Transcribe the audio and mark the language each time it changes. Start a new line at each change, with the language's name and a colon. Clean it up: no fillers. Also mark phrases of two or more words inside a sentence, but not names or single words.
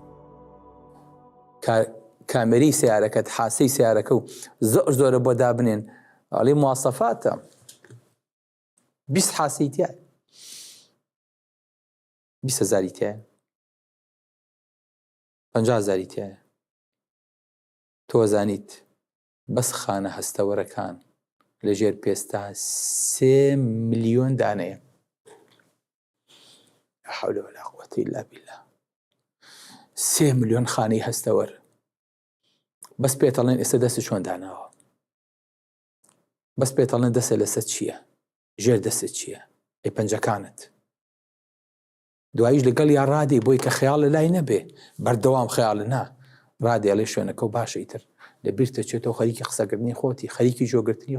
Central Kurdish: کامێرەی سیارەکەت حاسەی سیارەکە و زۆرە بۆ دابنێن ئەڵێ مواسەفاتە 20 حاسەی تایە 20,000 تایە 50,000 تایە تۆ زانیت بەس خانە هەستەوەرەکان لە ژێر پێستا 3 ملیۆن دانەیە
Arabic: لا حول ولا قوة إلا بالله
Central Kurdish: 3 ملیۆن خانەی هەستەوەر بەس پێتەڵێن ئێستا دەستی چۆن داناوە بەس پێتەڵێن دەسە لەسەر چییە ژێر دەستت چییە ئەی پەنجەکانت دواییش لەگەڵ یا ڕادی بۆی کە خەیاڵە لای نەبێ بەردەوام خەیاڵە نا ڕادێ ئەڵێ شوێنەکە و باشە ئیتر لە بیرتە چێتەوە خەریکی قسەکردنی خۆتی خەریکی جۆگرتنی